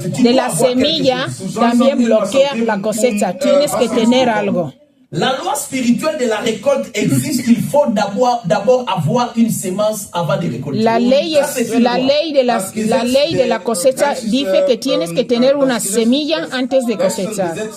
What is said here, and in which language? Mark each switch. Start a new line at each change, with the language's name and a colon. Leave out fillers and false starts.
Spanish: de la semilla también bloquea la cosecha. Tienes que tener algo.
French: La loi spirituelle de la récolte existe. Il faut d'abord avoir une semence avant de récolter.
Spanish: La ley de la cosecha dice que tienes que tener una semilla antes de cosechar.